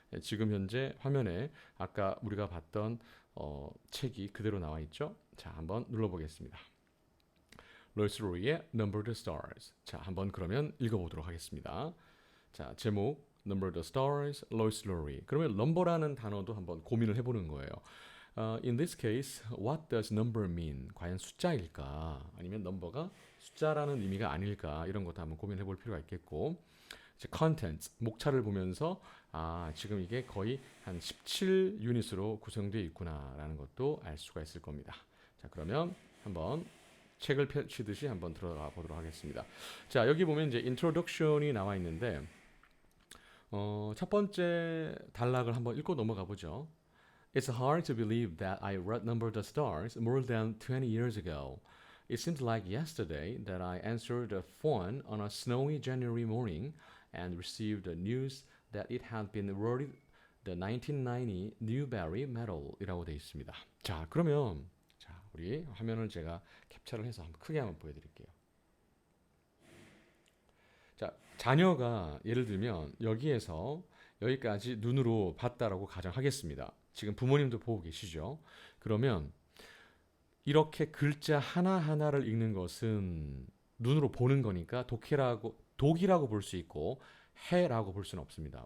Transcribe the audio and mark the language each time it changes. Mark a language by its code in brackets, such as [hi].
[ko] 지금 현재 화면에 아까 우리가 봤던 책이 그대로 나와 있죠. 자, 한번 눌러보겠습니다. 로이스 로리의 Numbered Stars. 자, 한번 그러면 읽어보도록 하겠습니다. 자, 제목 Numbered Stars, 로이스 로리. 그러면 넘버라는 단어도 한번 고민을 해보는 거예요. [en] In this case, what does number mean? [ko] 과연 숫자일까? 아니면 넘버가 숫자라는 의미가 아닐까? 이런 것도 한번 고민해 볼 필요가 있겠고, 이제 contents, 목차를 보면서 지금 이게 거의 한 17유닛으로 구성되어 있구나라는 것도 알 수가 있을 겁니다. 자, 그러면 한번 책을 펼치듯이 한번 들어가 보도록 하겠습니다. 자, 여기 보면 이제 introduction이 나와 있는데, 첫 번째 단락을 한번 읽고 넘어가 보죠. [en] It's hard to believe that I numbered the stars more than 20 years ago. It seems like yesterday that I answered the phone on a snowy January morning and received the news that it had been awarded the 1990 Newbery Medal [ko] 이라고 되어 있습니다. 자, 그러면 우리 화면을 제가 캡처를 해서 크게 한번 보여드릴게요. 자, 자녀가 예를 들면 여기에서 여기까지 눈으로 봤다라고 가정하겠습니다. 지금 부모님도 보고 계시죠? 그러면 이렇게 글자 하나하나를 읽는 것은 눈으로 보는 거니까 독이라고 볼 수 있고 해라고 볼 수는 없습니다.